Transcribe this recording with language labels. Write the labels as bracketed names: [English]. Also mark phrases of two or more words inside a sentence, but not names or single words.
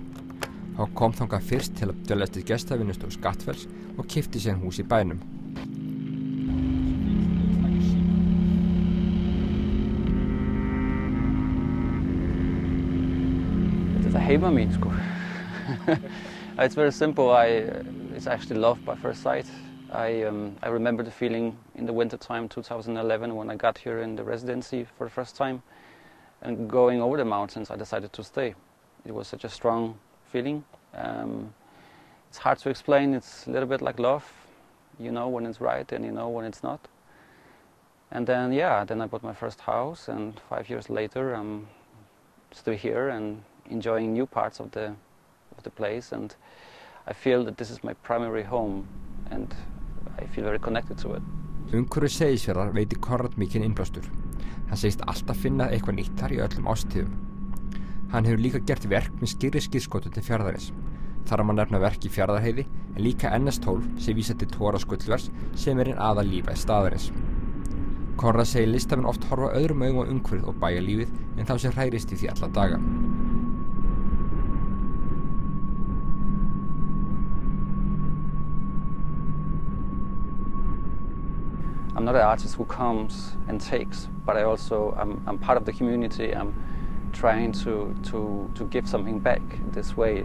[Icelandic] Hann kom þangað fyrst til að dveljast í gestavinnustofu Skattfells og keypti síðan hús í bænum. Þetta er heima mín, sko. [English] It's very simple. It's actually love by first sight. I remember the feeling in the winter time 2011 when I got here in the residency for the first time and going over the mountains I decided to stay. It was such a strong feeling. It's hard to explain. It's a little bit like love. You know when it's right and you know when it's not. And then I bought my first house and 5 years later I'm still here and enjoying new parts of the place and I feel that this is my primary home and I feel very connected to it. [Icelandic] Umhverfi Seyðisfjarðar veitir Konrad mikinn innblástur. Hann segist alltaf finna eitthvað nýtt þar í öllum árstíðum. Hann hefur líka gert verk með skýrri skírskotun til fjarðarins. Þar má nefna verk í Fjarðarheiði en líka NS12 sem vísar til Tóra Skullvers sem er aðal lífæð staðarins. Konrad segir listamenn oft horfa öðrum augum á umhverfið og bæjarlífið en þá sem hrærist í því alla daga. [English] I'm not an artist who comes and takes, but I'm part of the community. I'm trying to give something back this way.